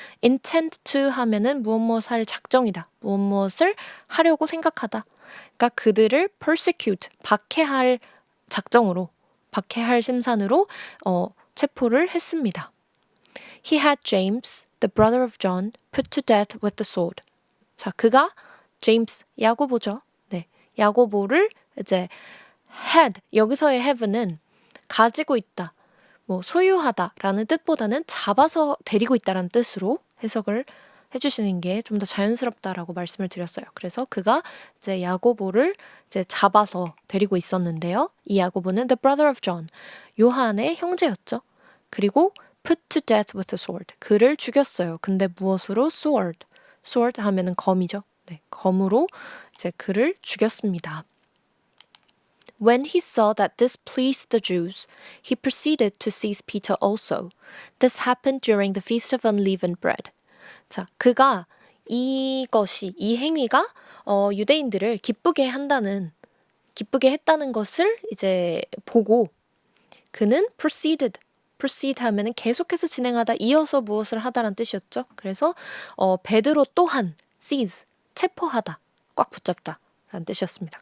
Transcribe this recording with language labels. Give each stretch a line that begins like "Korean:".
Korean: intend to 하면은 무엇을 작정이다. 무엇을 하려고 생각하다. 그러니까 그들을 persecute, 박해할 작정으로, 박해할 심산으로 체포를 했습니다.
English: He had James, the brother of John, put to death with the sword.
Korean: 자, 그가 제임스, 야고보죠. 네, 야고보를 이제 had, 여기서의 have는 가지고 있다, 소유하다라는 뜻보다는 잡아서 데리고 있다라는 뜻으로 해석을 해주시는 게 좀 더 자연스럽다라고 말씀을 드렸어요. 그래서 그가 이제 야고보를 이제 잡아서 데리고 있었는데요. 이 야고보는
English: the brother of John,
Korean: 요한의 형제였죠. 그리고
English: put to death with a sword,
Korean: 그를 죽였어요. 근데 무엇으로? sword 하면은 검이죠. 네, 검으로 이제 그를 죽였습니다.
English: When he saw that this pleased the Jews, he proceeded to seize Peter also. This happened during the feast of unleavened bread.
Korean: 자, 그가 이 행위가 유대인들을 기쁘게 했다는 것을 이제 보고 그는 proceed 하면은 계속해서 진행하다, 이어서 무엇을 하다라는 뜻이었죠. 그래서 베드로 또한 seize, 체포하다, 꽉 붙잡다 라는 뜻이었습니다.